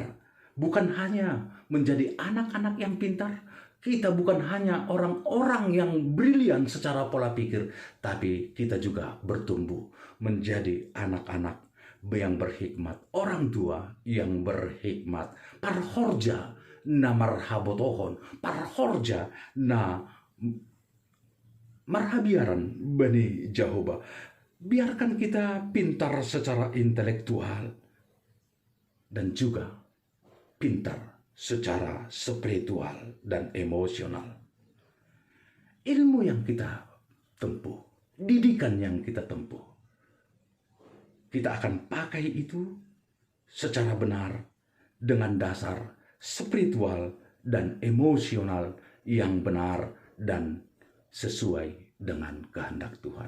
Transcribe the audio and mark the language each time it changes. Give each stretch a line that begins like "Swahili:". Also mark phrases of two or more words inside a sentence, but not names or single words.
Indonesian: Bukan hanya menjadi anak-anak yang pintar, kita bukan hanya orang-orang yang brilian secara pola pikir, tapi kita juga bertumbuh menjadi anak-anak yang berhikmat, orang tua yang berhikmat.
Batak Simalungun: Parhorja na marhabotohon, parhorja na marhabiaran bani Jehovah.
Indonesian: Biarkan kita pintar secara intelektual dan juga pintar secara spiritual dan emosional. Ilmu yang kita tempuh, didikan yang kita tempuh, kita akan pakai itu secara benar dengan dasar spiritual dan emosional yang benar dan sesuai dengan kehendak Tuhan.